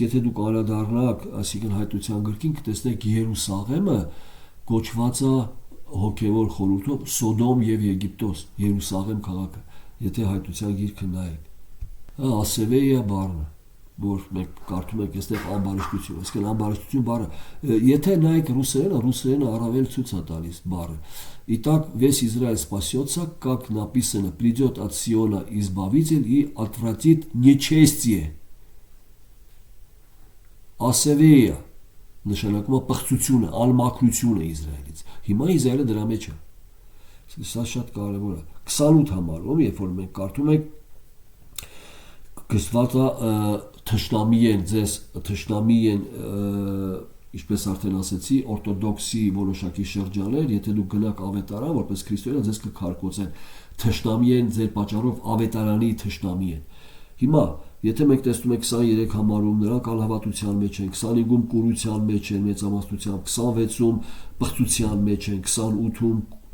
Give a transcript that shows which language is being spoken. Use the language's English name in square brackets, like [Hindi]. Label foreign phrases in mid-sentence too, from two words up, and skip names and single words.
[Armenian] եթե դուք անդրադառնաք, այսինքն հայտության գրքին կտեսնեք Երուսաղեմը կոչված է հոգևոր խորհուրդով Սոդոմ եւ Եգիպտոս, Երուսաղեմ քաղաքը, եթե հայտության գիրքը նայեք։ Ասևեյա բառը, որ մենք կարդում ենք այստեղ անբարշտություն, այսինքն անբարշտություն բառը, եթե նայեք ռուսերենը առավել ցույց է տալիս բառը։ [Russian] Итак, весь Израиль спасется, как написано, придет от Сиона избавитель и отвратит нечестие. [Armenian] Ասևեյա նշանակում է պղծությունը, անմաքրությունը Իսրայելից։ Հիմա Իսրայելը դրա մեջ է։ Սա շատ կարևոր է։ 28 համարում, երբ որ մենք կարդում ենք գրված է թշնամի են, ձեզ թշնամի են, ինչպես արդեն ասեցի, օրթոդոքսի որոշակի շրջաններ, եթե դուք գնաք ավետարան, որպես քրիստոնյա, ձեզ կքարկոծեն, թշնամի են, ձեր պատճառով ավետարանի թշնամի են։ Հիմա եթե մենք տեսնում ենք 23 համարում նրանք անհավատության մեջ են, 25-ում կուրության մեջ են մեծամասնությամբ, 26-ում պղծության մեջ են, 28-ում